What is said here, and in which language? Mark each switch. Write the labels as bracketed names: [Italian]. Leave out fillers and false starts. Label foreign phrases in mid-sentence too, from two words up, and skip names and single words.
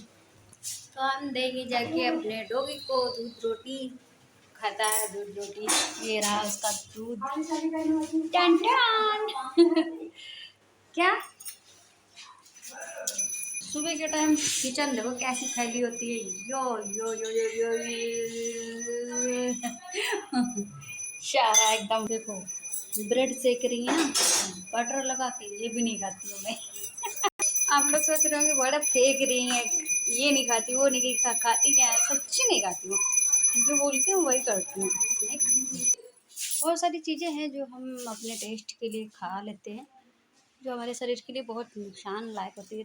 [Hindi] तो हम देंगे जाके अपने डॉगी को दूध रोटी, खाता है दूध रोटी। ये रहा उसका दूध, टन टन क्या सुबह के टाइम किचन देखो कैसी फैली होती है, यो यो यो यो यो, यो, यो, यो, सारा एकदम देखो, ब्रेड सेक रही है ना, बटर लगा के, ये भी नहीं खाती हूँ मैं। आप लोग सोच रहे होंगे बड़ा फेंक रही हैं, ये नहीं खाती वो नहीं खाती, क्या है, सच्ची नहीं खाती हूँ। जो बोलती हूँ वही करती हूँ, नहीं खाती। बहुत सारी चीज़ें हैं जो हम अपने टेस्ट के लिए खा लेते हैं, जो हमारे शरीर के लिए बहुत नुकसान लायक होती है।